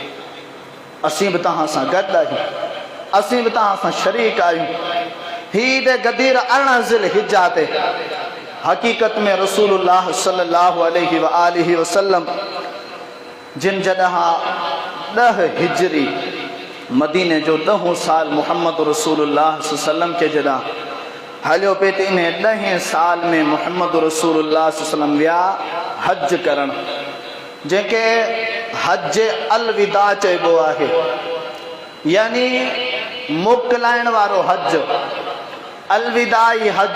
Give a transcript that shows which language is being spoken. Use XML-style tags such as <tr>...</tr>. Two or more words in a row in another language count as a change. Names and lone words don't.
<sd>असीं बि तव्हां सां गॾु आहियूं, असीं बि तव्हां सां शरीक आहियूं। हीअ ईद गदीर 18 ज़िलहिज्जा ते हक़ीक़त में रसूलुल्लाह</sd> <ar>صلى الله عليه وسلم</ar> <sd>जिन जॾहिं 10 हिजरी मदीने जो 10हों साल मोहम्मद रसूलुल्लाह</sd> <ar>صلى الله عليه وسلم</ar> <sd>के जॾहिं हलियो पे त इन 10 साल में मोहम्मद रसूलुल्लाह</sd> <ar>صلى الله عليه وسلم</ar> <sd>विया हज करण, जंहिंखे हज अलविदा चइबो आहे, यानी मोकिलाइण वारो हज, अलविदाई हज।</sd>